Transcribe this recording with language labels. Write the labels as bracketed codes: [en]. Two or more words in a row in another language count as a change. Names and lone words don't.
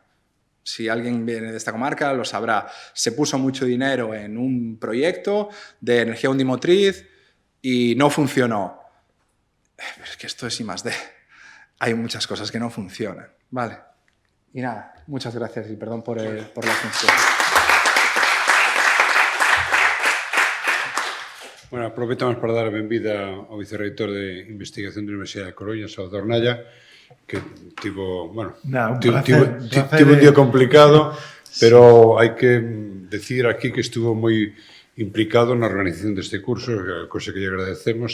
[es] Si alguien viene de esta comarca lo sabrá. Se puso mucho dinero en un proyecto de energía undimotriz y no funcionó. Pero es que esto es I+D. Hay muchas cosas que no funcionan, ¿vale? Y nada, muchas gracias y perdón por la atención. [gl] Bueno, aproveitamos para dar a benvida ao vicerreitor de Investigación da Universidade de Coruña, Salvador Nalla, que tivo un día complicado, pero hai que decir aquí que estuvo moi implicado na organización deste curso, cosa que lle agradecemos.